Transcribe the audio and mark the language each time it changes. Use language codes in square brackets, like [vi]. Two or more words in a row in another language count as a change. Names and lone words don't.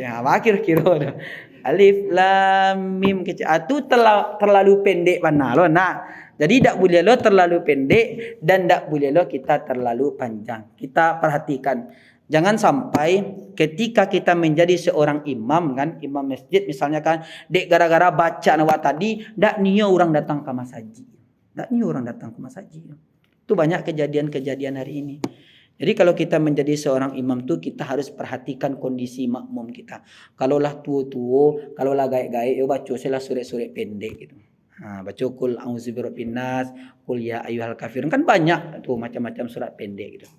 [id] Kira-kira [ar] alif lam mim [id] kecil. [min] Itu terlalu pendek mana loh. Jadi tak boleh lo terlalu pendek dan tak boleh lo kita terlalu panjang. [id] Kita perhatikan. Jangan sampai ketika kita menjadi seorang imam kan, imam masjid misalnya kan, [min] dek gara-gara baca nawak tadi, dak niyo orang datang ke masjid. Dak niyo orang datang ke masjid. [id] Itu banyak kejadian-kejadian hari ini. Jadi kalau kita menjadi seorang imam tu kita harus perhatikan kondisi makmum kita. [min] Kalaulah tua-tua, kalaulah gaik-gaik, yo baca selah surat-surat pendek gitu. [id] Baca [ar] kul a'udzu birabbin nas, kul ya ayyuhal kafirun, [id] kan banyak tuh macam-macam surat pendek gitu.